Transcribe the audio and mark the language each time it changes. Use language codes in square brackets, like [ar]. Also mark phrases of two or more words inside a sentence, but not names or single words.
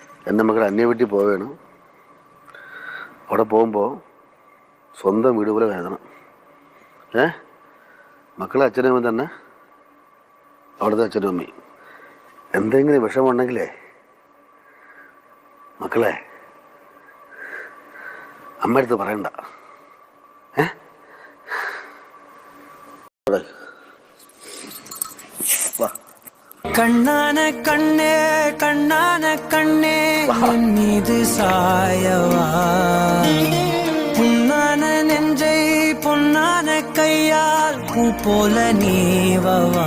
[ml] എൻ്റെ മകൾ അന്യ വീട്ടിൽ പോവുകയാണ്. അവിടെ പോകുമ്പോൾ സ്വന്തം വീട് പോലെ വേദന. മക്കളെ അച്ഛനും അമ്മ തന്നെ അവിടുത്തെ അച്ഛനും അമ്മയും. എന്തെങ്കിലും വിഷമമുണ്ടെങ്കിലേ മക്കളെ അമ്മ അടുത്ത് പറയണ്ട. [ta] கண்ணான கண்ணே கண்ணான கண்ணே என் மீது சாயவா, புண்ணான நெஞ்சை பொன்னான கையால் பூ போல நீவவா.